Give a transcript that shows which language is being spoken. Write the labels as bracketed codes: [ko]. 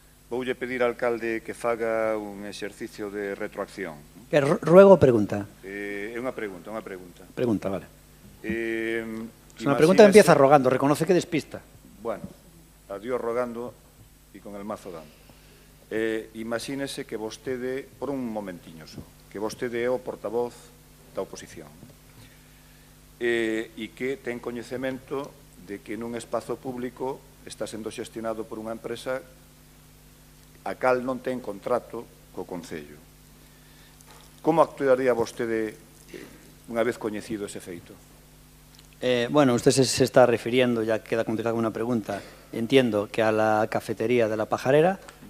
[gl] Voulle pedir ao alcalde que faga un exercicio de retroacción. [es] Que ruego o pregunta? [gl] É unha pregunta, unha pregunta. Pregunta, vale. [es] Es una pregunta que empieza rogando, reconoce que despista. Bueno, a Dios rogando e con el mazo dando. [gl] Imagínese que vostede, por un momentiño só, que vostede é o portavoz da oposición e que ten coñecemento de que nun espazo público está sendo xestionado por unha empresa a cal non ten contrato co Concello. Como actuaría vostede unha vez coñecido ese feito? [es] Bueno, usted se está refiriendo, ya queda contestada una pregunta, entiendo que a la cafetería de La Pajarera.